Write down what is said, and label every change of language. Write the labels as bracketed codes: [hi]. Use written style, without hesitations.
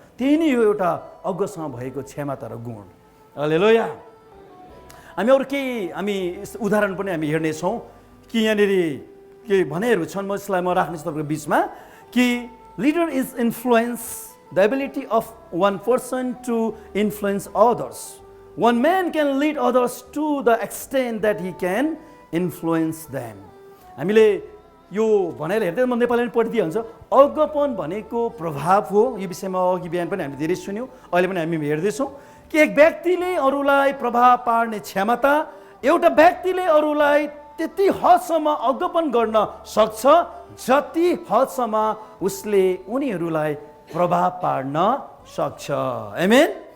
[ne] त्यही नै यो एउटा अगुवासँग भएको क्षमता र गुण। हालेलुया। हामी अरू केही हामी उदाहरण पनि हामी हेर्नेछौँ कि यहाँनिर के भनाइहरू छन् म यसलाई म राख्नेछु तपाईँको बिचमा कि [en] Leader is influence the ability of one person to influence others. One man can lead others to the extent that he can influence them. [ne] हामीले यो भनेर हेर्दै म नेपालीमा पढिदिइहाल्छ। अगुवापन भनेको प्रभाव हो। यो विषयमा अघि बिहान पनि हामीले धेरै सुन्यौँ, अहिले पनि हामी हेर्दैछौँ कि एक व्यक्तिले अरूलाई प्रभाव पार्ने क्षमता, एउटा व्यक्तिले अरूलाई त्यति हदसम्म अगुवापन गर्न सक्छ जति हदसम्म उसले उनीहरूलाई प्रभाव पार्न सक्छ। आमेन।